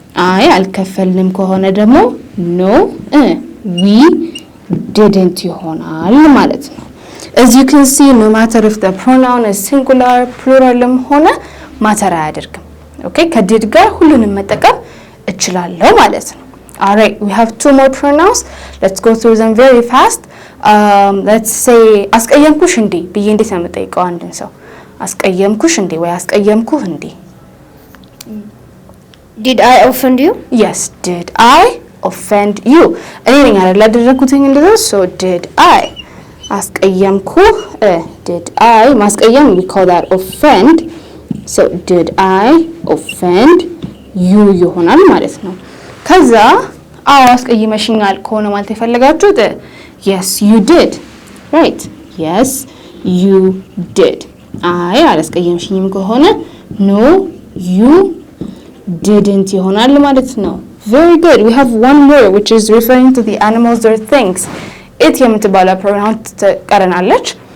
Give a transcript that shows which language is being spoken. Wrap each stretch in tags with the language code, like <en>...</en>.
<am>አይ አልከፈልንም ከሆነ ደግሞ</am> <en>no we didn't</en> <am>ይሆናል ማለት ነው።</am> <en>As you can see no matter if the pronoun is singular pluralም</en> <am>ሆነ ማተር አያደርግም።</am> <en>Okay</en> <am>ከdid ጋር ሁሉንም መጠቀም እችላለሁ ማለት ነው።</am> <en>All right, we have two more pronouns. Let's go through them very fast. Let's say</en> <am>አስቀየምኩሽ እንዴ ብዬ እንዴት ነው የምጠይቀው አንድን ሰው? አስቀየምኩሽ እንዴ ወይ አስቀየምኩህ እንዴ?</am> <en>Did I offend you? Yes, did I offend you?</en> <am>እኔ ነኝ አይደል ያደረኩትኝ እንደዛ</am> <en>so did I</en> <am>አስቀየምኩህ</am> <en>did I</en> <am>ማስቀየም we call that offend.</am> <en>So did I offend you</en> <am>ይሆናል ማለት ነው። ከዛ አዎ አስቀይመሽኛል ከሆነ ማለት የፈለጋችሁት</am> <en>yes you did, right? Yes you did.</en> <am>አይ አላስቀየምሽኝም ከሆነ</am> <en>no you didn't</en> <am>ይሆናል ማለት ነው።</am> <en>Very good. We have one more which is referring to the animals or things. It</en> <am>የምትባለው</am> <en>pronoun</en> <am>ትቀረናለች።</am>